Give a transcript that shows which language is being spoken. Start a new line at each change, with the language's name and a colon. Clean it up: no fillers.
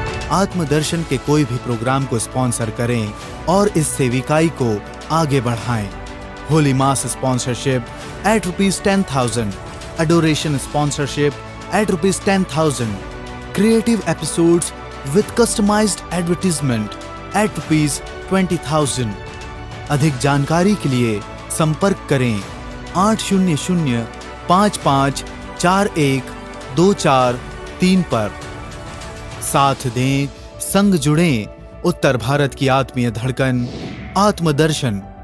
Hindi: आत्मदर्शन के कोई भी प्रोग्राम को स्पॉन्सर करें और इस सेविकाई को आगे बढ़ाएं।
English: Holy mass sponsorship at ₹10,000, adoration sponsorship at ₹10,000, creative episodes with customized advertisement at ₹20,000।
Hindi: अधिक जानकारी के लिए संपर्क करें 800-5541-2434 पर। साथ दें, संग जुड़ें, उत्तर भारत की आत्मीय धड़कन आत्मदर्शन।